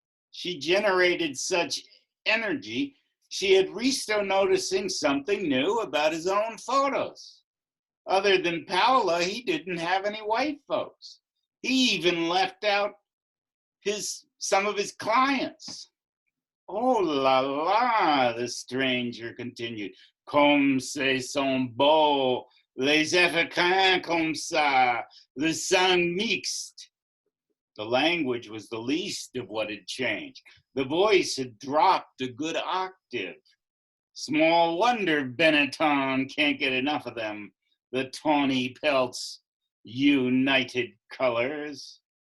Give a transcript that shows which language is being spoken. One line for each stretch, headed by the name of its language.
English: She generated such energy, she had Risto noticing something new about his own photos. Other than Paola, he didn't have any white folks. He even left out some of his clients. Oh la la, the stranger continued.
French: Comme ce sont beaux, les Africains comme ça, le sang mixte.
English: The language was the least of what had changed. The voice had dropped a good octave. Small wonder Benetton can't get enough of them, the tawny pelts, united colors.